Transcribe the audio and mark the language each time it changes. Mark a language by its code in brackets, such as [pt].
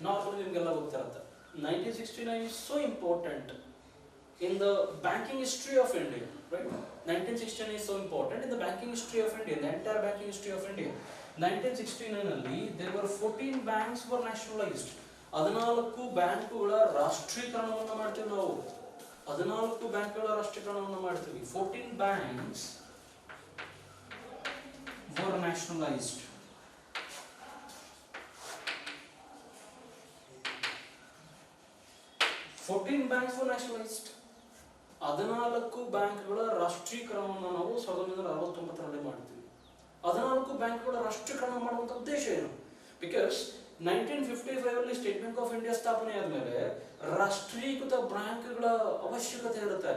[en] normally [kn] ನಿಮಗೆಲ್ಲ ಗೊತ್ತಿರುತ್ತೆ [en] 1969 is so important in the banking history of India, right? 1969 is so important in the banking history of India, the entire banking history of India. 1969 ಅಲ್ಲಿ there were 14 banks were nationalized. [kn] 14 ಬ್ಯಾಂಕುಗಳ ರಾಷ್ಟ್ರೀಕರಣವನ್ನು ಮಾಡ್ತೀವಿ ನಾವು. 14 ಬ್ಯಾಂಕುಗಳ ರಾಷ್ಟ್ರೀಕರಣವನ್ನು ಮಾಡ್ತೀವಿ. [en] 14 banks were nationalized. 14 banks were nationalized. [kn] 14 ಬ್ಯಾಂಕ್ಗಳ ರಾಷ್ಟ್ರೀಕರಣವನ್ನು ನಾವು 1969ರಲ್ಲಿ ಮಾಡ್ತೀವಿ. 14 ಬ್ಯಾಂಕ್ಗಳ ರಾಷ್ಟ್ರೀಕರಣ ಮಾಡುವಂತ ಉದ್ದೇಶ ಏನು? Because 1955 state bank of India ಸ್ಥಾಪನೆ ಆದ್ಮೇಲೆ ರಾಷ್ಟ್ರೀಕೃತ ಬ್ಯಾಂಕ್ಗಳ ಅವಶ್ಯಕತೆ ಇರುತ್ತೆ.